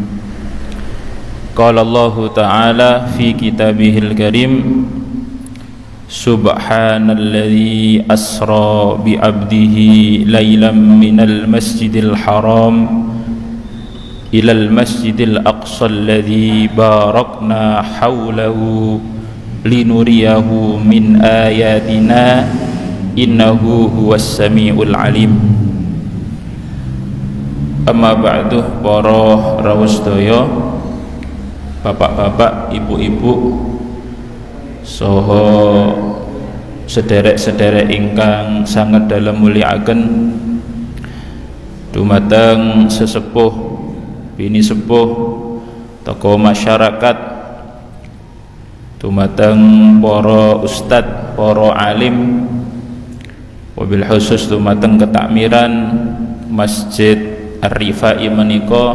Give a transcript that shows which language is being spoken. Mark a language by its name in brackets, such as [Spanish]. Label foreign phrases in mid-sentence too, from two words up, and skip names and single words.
[Arabic] قال الله تعالى في كتابه الكريم سبحان الذي أسرى بعبده ليلا من المسجد الحرام إلى المسجد الأقصى الذي باركنا حوله لنريه من آياتنا إنه هو السميع العليم. أما بعد, [Javanese] para rawuh sedaya, bapak-bapak, ibu-ibu saha sederek-sederek ingkang sanget dalem mulyakaken dumateng sesepuh bini sepuh tokoh masyarakat, dumateng para ustad, para alim, [Arabic] وبالخصوص [Javanese] dumateng ketakmiran Masjid Ar-Rifai menika.